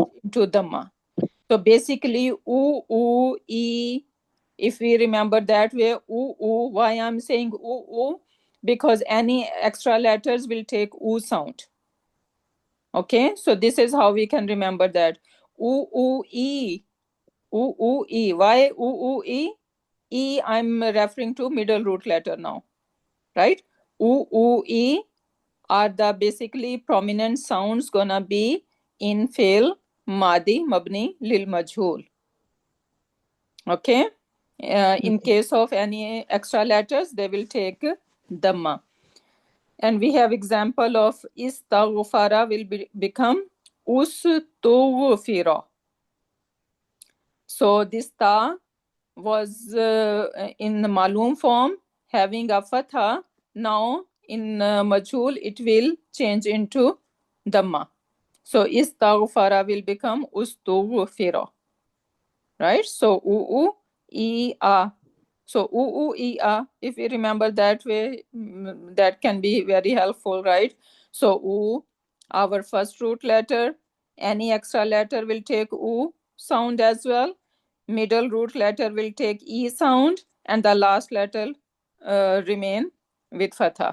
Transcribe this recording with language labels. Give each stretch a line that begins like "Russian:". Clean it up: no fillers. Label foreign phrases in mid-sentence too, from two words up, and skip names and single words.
English: to dhamma. So basically, e, if we remember that way, why I'm saying because any extra letters will take sound. Okay, so this is how we can remember that. U-U-E. U-U-E. Why U-U-E? E, I'm referring to middle root letter now, right? U-U-E are the basically prominent sounds gonna be in
Arabic: فعل ماضي مبني للمجهول.
English: Okay. In case of any extra letters, they will take dhamma. And we have example of istaghfara will become ustughfira. So this ta was in the malum form having a fatha. Now in majhul it will change into dhamma. So istaghfara will become ustughfira. Right? So u e a. So u e a. If we remember that way, that can be very helpful, right? So u, our first root letter. Any extra letter will take u sound as well. Middle root letter will take e sound, and the last letter remain with fatha.